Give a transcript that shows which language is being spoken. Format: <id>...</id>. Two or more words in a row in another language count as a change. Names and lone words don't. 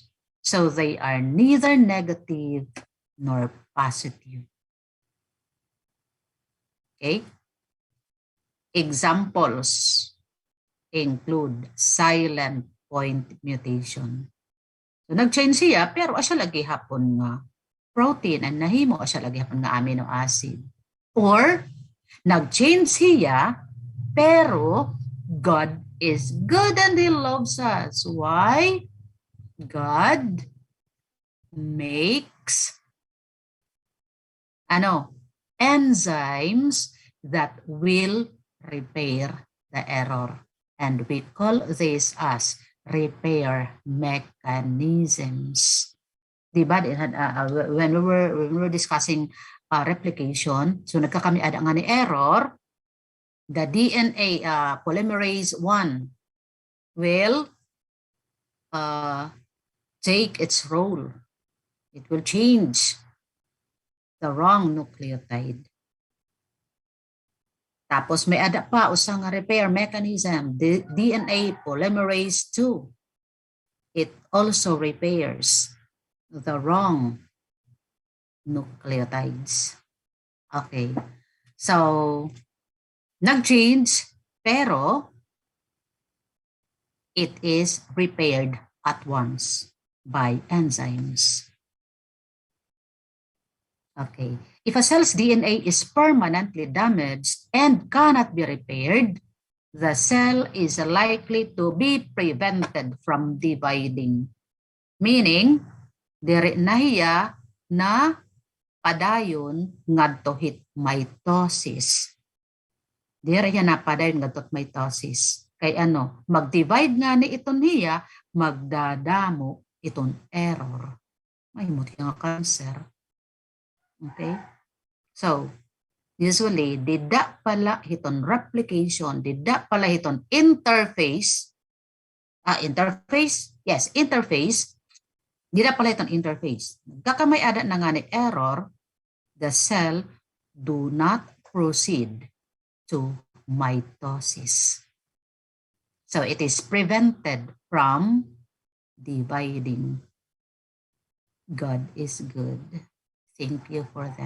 <en>So they are neither negative nor positive. Okay? Examples include silent point mutation.</en> <war>So nag-change siya pero asya lagi hapon nga protein and nahimo asya lagi hapon nga</war> <en>amino acid. Or</en> <war>nag-change siya pero</war> <en>God is good and He loves us. Why? God makes enzymes that will repair the error. And we call this as repair mechanisms. Diba? When we were discussing replication, so</en> <war>nagkakami ada nga ni</war> <en>error, the DNA polymerase 1 will take its role. It will change the wrong nucleotide.</en> <war>Tapos may ada pa usang</war> <en>repair mechanism, the DNA polymerase 2. It also repairs the wrong nucleotides. Okay. So,</en> <war>nag-change, pero</war> <en>it is repaired at once by enzymes. Okay. If a cell's DNA is permanently damaged and cannot be repaired, the cell is likely to be prevented from dividing. Meaning,</en> <war>diri nahiya na padayon ngadto hit mitosis. Diri na padayon ngadto mitosis. Kay ano, mag-divide nga ni iton hiya, magdadamo iton error. Ay mo nga cancer. Okay?</war> <en>So, usually,</en> <war>dida pala hiton replication, dida pala hiton interface, interface, dida pala hiton interface. Kakamay ada na nga ni error,</war> <en>the cell do not proceed to mitosis. So, it is prevented from dividing. God is good. Thank you for that.</en>